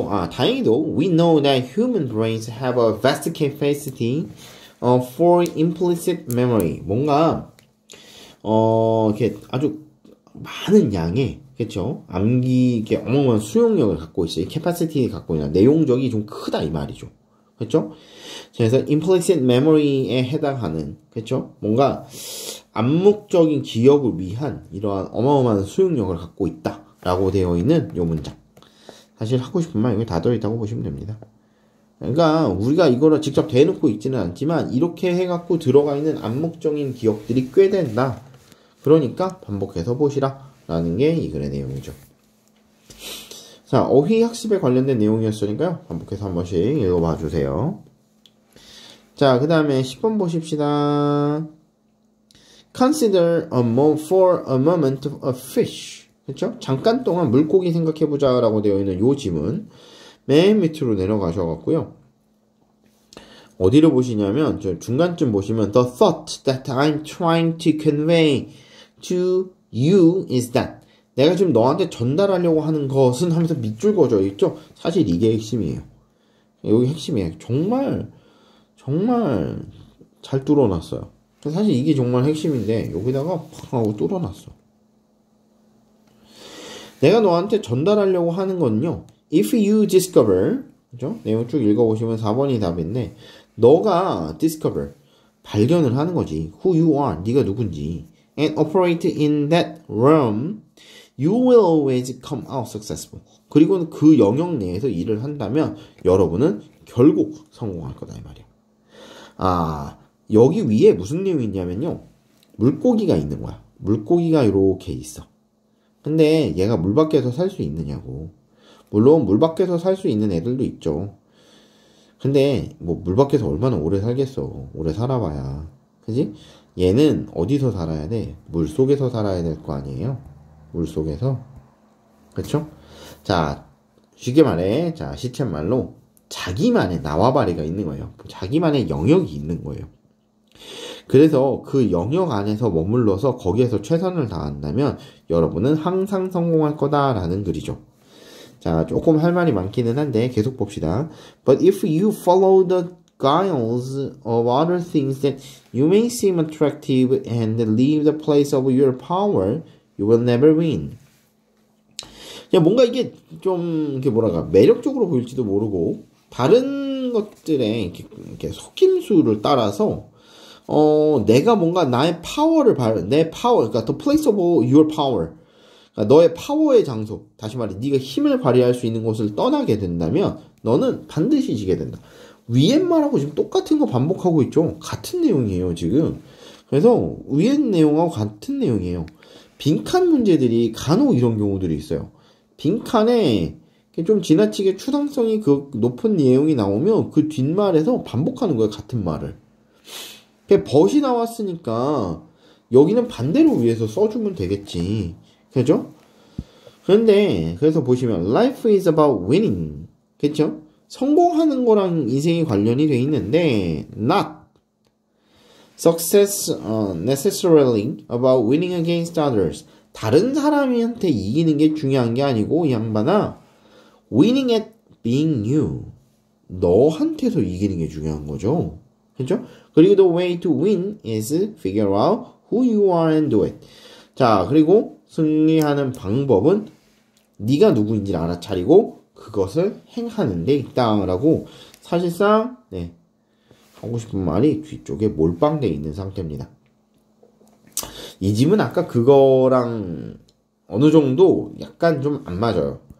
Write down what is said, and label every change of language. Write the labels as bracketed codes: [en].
[ko] 다행히도 [en] we know that human brains have a vast capacity for implicit memory. [ko] 뭔가 이렇게 아주 많은 양의, 그렇죠? 암기 이렇게 어마어마한 수용력을 갖고 있어요. capacity 갖고 있는 내용적이 좀 크다 이 말이죠. 그렇죠? 그래서 implicit memory에 해당하는, 그렇죠? 뭔가 암묵적인 기억을 위한 이러한 어마어마한 수용력을 갖고 있다라고 되어 있는 요 문장. 사실 하고 싶은 말 여기 다 들어있다고 보시면 됩니다. 그러니까 우리가 이거를 직접 대놓고 읽지는 않지만 이렇게 해갖고 들어가 있는 암묵적인 기억들이 꽤 된다. 그러니까 반복해서 보시라 라는 게 이 글의 내용이죠. 자, 어휘 학습에 관련된 내용이었으니까요. 반복해서 한 번씩 읽어봐 주세요. 자, 그 다음에 10번 보십시다. [en] Consider for a moment a fish. [ko] 그렇죠? 잠깐 동안 물고기 생각해보자 라고 되어 있는 요 지문 맨 밑으로 내려가셔갖고요. 어디를 보시냐면 저 중간쯤 보시면 [en] The thought that I'm trying to convey to you is that [ko] 내가 지금 너한테 전달하려고 하는 것은 하면서 밑줄 그어져 있죠? 사실 이게 핵심이에요. 여기 핵심이에요. 정말 잘 뚫어놨어요. 사실 이게 정말 핵심인데 여기다가 팍 하고 뚫어놨어. 내가 너한테 전달하려고 하는 건요. [en] If you discover, 그죠? [ko] 내용 쭉 읽어보시면 4번이 답인데 너가 discover, 발견을 하는 거지. [en] Who you are, [ko] 네가 누군지. [en] And operate in that realm, you will always come out successful. [ko] 그리고 그 영역 내에서 일을 한다면 여러분은 결국 성공할 거다 이 말이야. 아, 여기 위에 무슨 내용이 있냐면요. 물고기가 있는 거야. 물고기가 이렇게 있어. 근데 얘가 물 밖에서 살 수 있느냐고. 물론 물 밖에서 살 수 있는 애들도 있죠. 근데 뭐 물 밖에서 얼마나 오래 살겠어. 오래 살아봐야. 그지? 얘는 어디서 살아야 돼? 물 속에서 살아야 될 거 아니에요? 물 속에서. 그쵸? 자, 쉽게 말해. 자, 시쳇말로 자기만의 나와바리가 있는 거예요. 자기만의 영역이 있는 거예요. 그래서 그 영역 안에서 머물러서 거기에서 최선을 다한다면 여러분은 항상 성공할 거다라는 글이죠. 자, 조금 할 말이 많기는 한데 계속 봅시다. [en] But if you follow the guiles of other things that you may seem attractive and leave the place of your power, you will never win. [ko] 그냥 뭔가 이게 좀 이렇게 뭐랄까 매력적으로 보일지도 모르고 다른 것들의 이렇게 속임수를 따라서 내가 뭔가 나의 파워를 내 파워, 그러니까 [en] the place of your power, [ko] 그러니까 너의 파워의 장소, 다시 말해 네가 힘을 발휘할 수 있는 곳을 떠나게 된다면 너는 반드시 지게 된다. 위에 말하고 지금 똑같은 거 반복하고 있죠. 같은 내용이에요 지금. 그래서 위에 내용하고 같은 내용이에요. 빈칸 문제들이 간혹 이런 경우들이 있어요. 빈칸에 좀 지나치게 추상성이 그 높은 내용이 나오면 그 뒷말에서 반복하는 거예요. 같은 말을. 벗이 나왔으니까 여기는 반대로 위에서 써주면 되겠지. 그죠? 그런데 그래서 보시면 [en] Life is about winning. [ko] 그쵸? 성공하는 거랑 인생이 관련이 돼 있는데 [en] not success necessarily about winning against others. [ko] 다른 사람한테 이기는 게 중요한 게 아니고 이 양반아 [en] winning at being you. [ko] 너한테서 이기는 게 중요한 거죠. 그죠? [en] 그리고 the way to win is figure out who you are and do it. [ko] 자, 그리고 승리하는 방법은 네가 누구인지를 알아차리고 그것을 행하는 데 있다라고 사실상 하고 싶은 말이 뒤쪽에 몰빵되어 있는 상태입니다. 이 집은 아까 그거랑 어느 정도 약간 좀 안 맞아요.